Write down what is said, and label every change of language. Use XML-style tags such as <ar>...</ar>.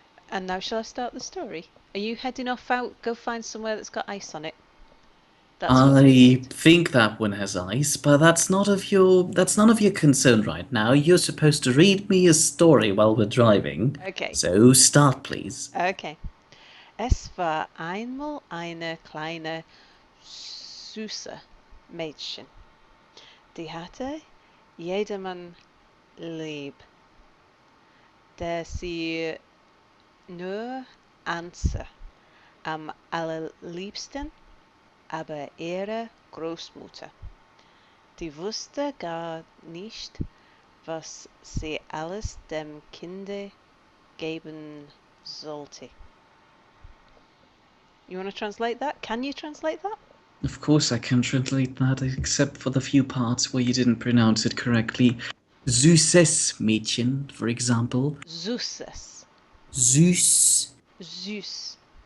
<en>And now shall I start the story? Are you heading off out? Go find somewhere that's got ice on it. That's what we I need. think that one has ice, but that's none of your concern right now. You're supposed to read me a story while we're driving. Okay, So start please. okay.</en> <de>Es war einmal eine kleine süße Mädchen. Die hatte jedermann lieb, der sie nur anse. Am allerliebsten aber ihre Großmutter. Die wusste gar nicht, was sie alles dem Kinde geben sollte.</de> <en>You want to translate that? Can you translate that? Of course I can translate that, except for the few parts where you didn't pronounce it correctly. Süßes Mädchen, for example.</en> <de>Süßes. Süß Süß.</de>